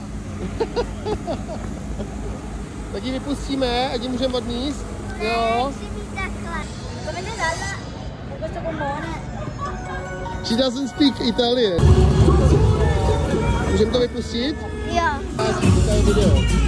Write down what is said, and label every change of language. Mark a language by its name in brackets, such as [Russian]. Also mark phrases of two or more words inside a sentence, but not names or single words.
[Czech] Tak ji vypustíme, ať ji můžeme odníst. Jo. [English] She doesn't speak Italian. [Czech] Můžeme to vypustit? Jo. To je video.